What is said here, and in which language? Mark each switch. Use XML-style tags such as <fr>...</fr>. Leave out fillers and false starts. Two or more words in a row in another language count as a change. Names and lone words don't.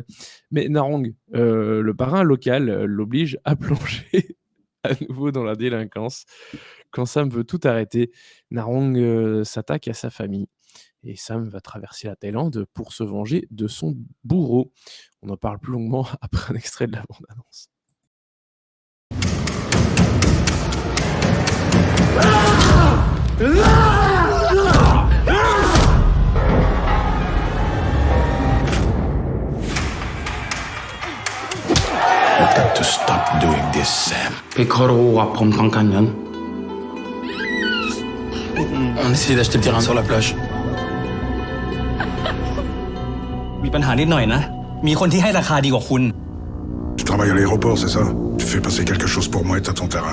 <fr>Mais Narong, le parrain local, l'oblige à plonger à nouveau dans la délinquance. Quand Sam veut tout arrêter, Narong, s'attaque à sa famille et Sam va traverser la Thaïlande pour se venger de son bourreau. On en parle plus longuement après un extrait de la bande annonce.</fr> <en>You've got to stop doing this, Sam.</en> <th>พี่เขารู้ว่าผมต้องการเงิน</th> <fr>On essaie d'acheter le terrain sur la plage.</fr> <th>มีปัญหานิดหน่อยนะ มีคนที่ให้ราคาดีกว่าคุณ</th> <fr>Tu travailles à l'aéroport, c'est ça? Tu fais passer quelque chose pour moi et t'as ton terrain.</fr>